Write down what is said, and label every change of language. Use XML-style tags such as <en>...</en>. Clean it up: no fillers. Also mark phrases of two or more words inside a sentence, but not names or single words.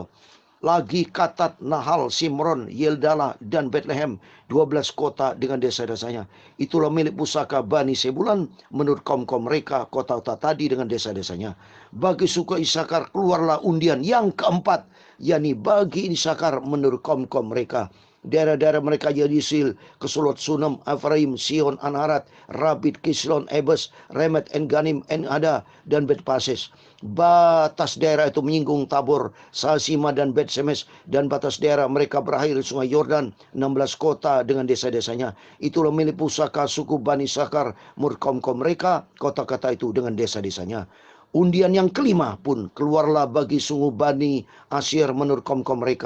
<id>Lagi Katat, Nahal, Simron, Yeldala dan Bethlehem, 12 kota dengan desa-desanya. Itulah milik pusaka Bani Sebulan menurut kaum-kaum mereka, kota-kota tadi dengan desa-desanya. Bagi suku Isakar keluarlah undian yang keempat, yakni bagi Isakar menurut kaum-kaum mereka. Daerah-daerah mereka Yedisil, Kesulot, Sunem, Efraim, Sion, Anharat, Rabit, Kislon, Ebes, Remet, Enganim, Enada, dan Bet-Pases. Batas daerah itu menyinggung Tabor, Salsima, dan Bet-Semes. Dan batas daerah mereka berakhir di sungai Yordan, 16 kota dengan desa-desanya. Itulah milik pusaka suku Bani Sakar, menurut kaum-kaum mereka, kota-kota itu dengan desa-desanya. Undian yang kelima pun keluarlah bagi suku Bani Asyir menurut kaum-kaum mereka.</id>